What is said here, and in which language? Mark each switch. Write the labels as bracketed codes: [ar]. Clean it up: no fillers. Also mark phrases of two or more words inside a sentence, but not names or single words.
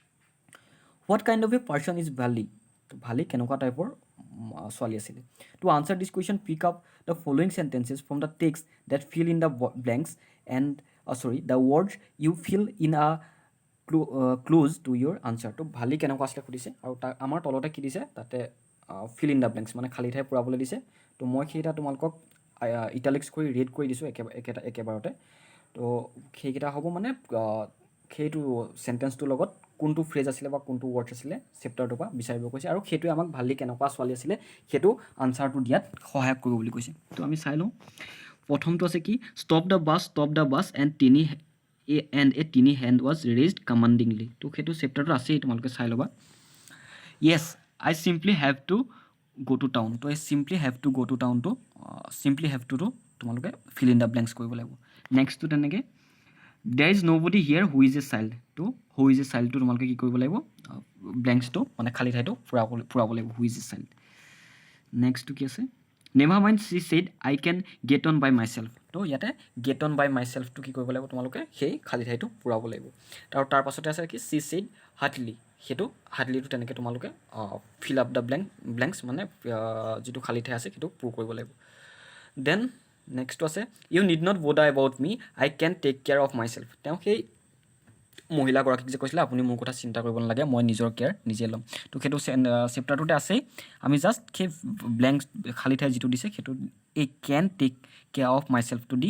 [en] What kind of a person is Valli [as] তো ভালি কেনেকুৱা টাইপৰ ছোৱালী আছিলে [en] to answer this question pick up the following sentences from the text that fill in the blanks and the words you fill in a close to your answer [as] তো ভালি কেনেকুৱা আছিলে সুধিছে আৰু তাক আমাৰ তলতে কি দিছে তাতে [en] fill in the blanks [as] মানে খালী ঠাই পূৰাবলৈ দিছে তো মই সেইটা তোমালোকক ইটালিক্স কৰি ৰেড কৰি দিছোঁ একেবাৰতে তো সেইকেইটা হ'ব মানে সেইটো চেণ্টেঞ্চটোৰ লগত কোনটো ফ্ৰেজ আছিলে বা কোনটো ৱৰ্ডছ আছিলে চেপ্টাৰটোৰ পৰা বিচাৰিব কৈছে আৰু সেইটোৱে আমাক ভালি কেনেকুৱা ছোৱালী আছিলে সেইটো আনচাৰটো দিয়াত সহায় কৰিব বুলি কৈছে তো আমি চাই লওঁ প্ৰথমটো আছে কি [en] stop the bus and a tiny hand was raised commandingly [as] তো সেইটো চেপ্টাৰটো আছেই তোমালোকে চাই ল'বা [en] yes I simply have to go to town [as] তো এই [en] simply have to go to town to simply have to তোমালোকে fill in the blanks [as] কৰিব লাগিব [en] next to তেনেকৈ there is nobody here who is a child তো who is a child to [as] তোমালোকে কি কৰিব লাগিব [en] blanks to [as] মানে খালি ঠাইটো পুৰাব লাগিব [en] who is a child next to [as] কি আছে [en] never mind she said I can get on by myself [as] তো ইয়াতে [en] get on by myself to [as] কি কৰিব লাগিব তোমালোকে সেই খালি ঠাইটো পুৰাব লাগিব তাৰ পাছতে আছে কি she said hardly সেইটো হাৰ্ডলিটো তেনেকৈ তোমালোকে [en] fill up the blanks [as] মানে যিটো খালী ঠাই আছে সেইটো পূৰ কৰিব লাগিব [en] then nextটো [as] আছে [en] you need not bother about me I can take care of myself [as] তেওঁ সেই মহিলাগৰাকীক যে কৈছিলে আপুনি মোৰ কথা চিন্তা কৰিব নালাগে মই নিজৰ কেয়াৰ নিজে ল'ম তো সেইটো চেপ্টাৰটোতে আছেই আমি জাষ্ট সেই ব্লেংকছ খালী ঠাই যিটো দিছে সেইটো [en] I can take care of myselfটো [as] দি